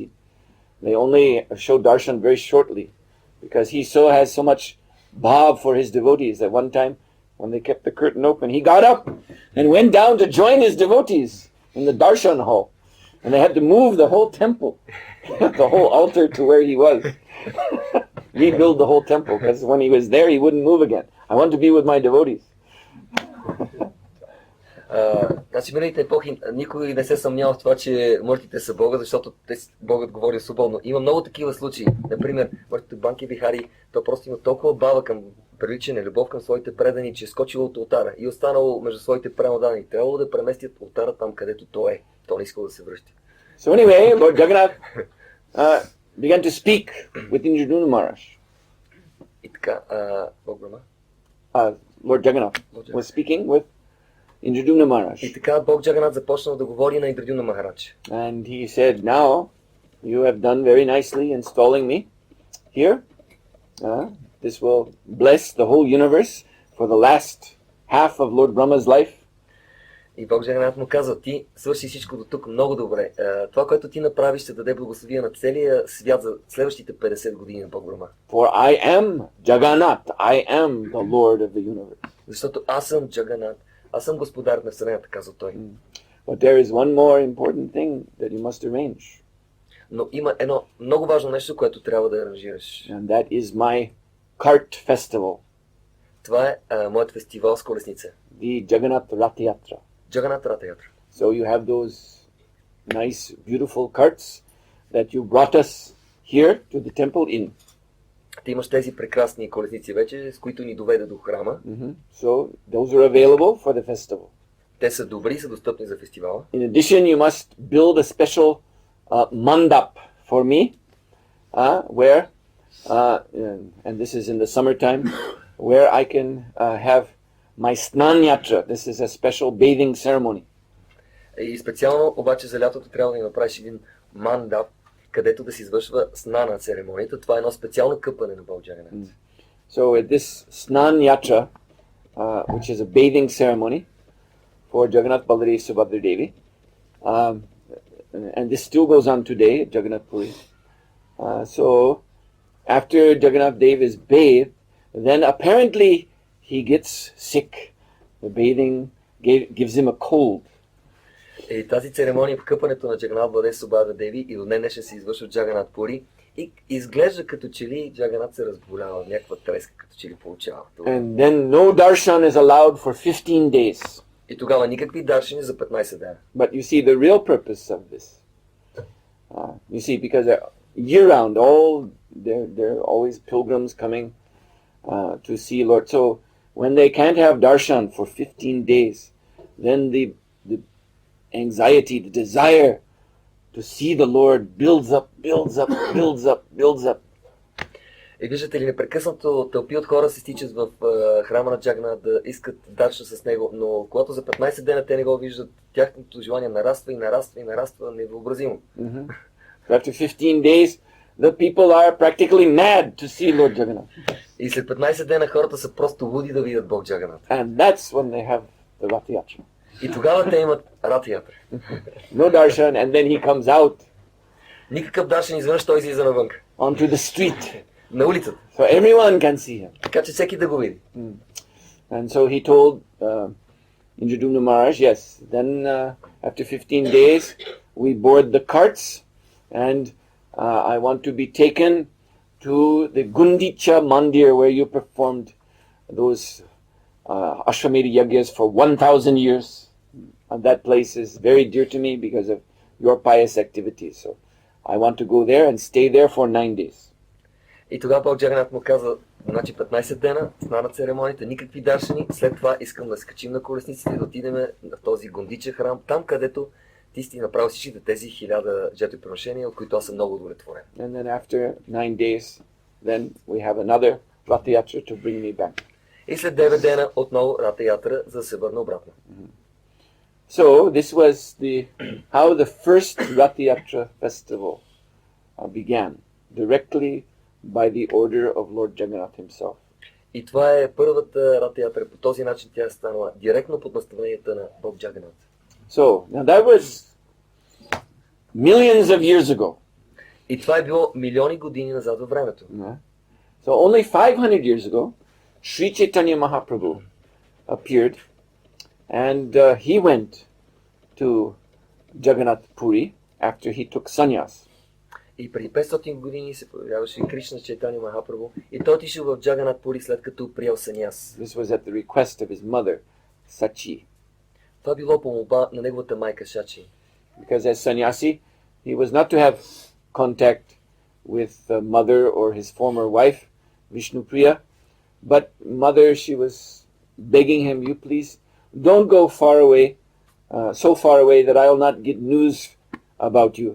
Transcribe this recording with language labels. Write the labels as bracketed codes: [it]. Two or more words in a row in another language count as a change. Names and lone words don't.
[en] They only show darshan very shortly because he has so much bhav for his devotees that one time when they kept the curtain open, he got up and went down to join his devotees in the darshan hall. And they had to move the whole temple, the whole altar to where he was. Rebuild the whole temple because when he was there, he wouldn't move again. I want to be with my devotees. [bg] Значи миналите епохи никой не се съмнява в това, че мъртвите са Бога, защото Богът говори свободно. Има много такива случаи. Например, мъртвите Банки Бихари, той просто има толкова бава към привличане, любов към своите предани, че е скочил от ултара и останал между своите преданни. Трябвало да преместят ултара там, където той е. Той не искал да се връща. [en] So anyway, Lord Jagannath began to speak with Indradyumna Maharaj. [bg] И така, Бог Брахма. [en] Lord Jagannath was speaking with Indradyumna Maharaj. [bg] И така Бог Джаганат започнал да говори на Индридюмна Махарадж. [en] And he said, now you have done very nicely installing me here. This will bless the whole universe for the last half of Lord Brahma's life. [bg] И Бог Джаганат му каза, ти свърши всичко до тук много добре. Това, което ти направиш, ще даде благословие на целия свят за следващите 50 години на Бог Брахма. [en] For I am Jagannath, I am the Lord of the universe. [bg] Защото аз съм Джаганат, аз съм господар на вселената, каза той. [en] But there is one more important thing that you must arrange. [bg] Но има едно много важно нещо, което трябва да аранжираш. [en] And that is my cart festival. [bg] Това е моят фестивал с колесница. [en] The Jagannath Ратха Ятра. Jagannath Ратха Ятра. So you have those nice, beautiful carts that you brought us here to the temple in. [bg] Ти имаш тези прекрасни колесници вече, с които ни доведе до храма. [en] So those are available for the festival. [bg] Те са добри и са достъпни за фестивала. [en] In addition, you must build a special mandap for me, where, and this is in the summertime, where I can have my snan yatra. This is a special bathing ceremony. [bg] И специално обаче за лятото трябва да ни направиш един мандап, където да се извършва снана церемонията. Това е едно специално къпане на Бог Джаганат. [en] So at this snan yatra, which is a bathing ceremony for Jagannath Baladev Subhadra Devi, and this still goes on today at Jagannath Puri. So after Jagannath Dev is bathed, then apparently he gets sick. The bathing gives him a cold. [bg] И тази церемония в къпането на Джаганат Балдев Субада Деви и до днес днешен се извършва в Джаганат Пури. И изглежда като че ли Джаганат се разболява, някаква треска като че ли получава. [en] And then no darshan is allowed for 15 days. [bg] И тогава никакви даршини за 15 дена. [en] But you see the real purpose of this. You see, because year round, there are always pilgrims coming to see Lord. So when they can't have darshan for 15 days, then the anxiety, the desire to see the Lord builds up. [bg] И виждате ли, непрекъснато тълпи от хора се стичат в храма на Джагна да искат дарша с него, но когато за 15 дена те не го виждат, тяхното желание нараства невъобразимо. [en] After 15 days, the people are practically mad to see Lord Jagannath. [bg] И след 15 дена хората са просто луди да видят Бог Джаганат. [en] And that's when they have the Ратха Ятра. [bg] И тогава те имат Ратха Ятра. [en] No darshan, and then he comes out. [bg] Никакъв даршен изведнъж той излиза навън. [en] Onto the street. [bg] На улицата. [en] So everyone can see him. [bg] Така че всеки да го види. [en] And so he told Indradyumna Maharaj, yes, then after 15 days we board the carts and I want to be taken to the Gundicha Mandir where you performed those Ashwamedha Yagyas for 1,000 years. And that place is very dear to me because of your pious activities. So I want to go there and stay there for 9 days. [bg] И тогава Бог Джаганат му каза, значи 15 дена, стана церемонията, никакви даршени, след това искам да скачим на колесниците и да отидем на този Гондича храм, там където ти си направил всичките тези 1000 жертвоприношения, от които аз съм много удовлетворен. [en] And then after 9 days, then we have another Ратха Ятра to bring me back. [bg] И след 9 дена отново Ратха Ятра, за да се върна обратно. [en] So this was how the first Ратха Ятра festival began, directly by the order of Lord Jagannath himself. [bg] И това е първата Ратха Ятра. По този начин тя е станала директно под наставленията на Бог Джаганат. [en] So now that was millions of years ago. [bg] И това е било милиони години назад във времето. [en] So only 500 years ago, Sri Chaitanya Mahaprabhu appeared, and he went to Jagannath Puri after he took sannyas. [bg] И преди 500 години се появяваше Кришна Чайтания Махапрабху и той отишъл в Джаганат Пури след като приел саньяс. [en] This was at the request of his mother, Sachi. [bg] Това било по молба на неговата майка Сачи. [en] Because as sannyasi, he was not to have contact with the mother or his former wife, Vishnupriya, but mother, she was begging him, you please don't go far away, so far away that I will not get news about you.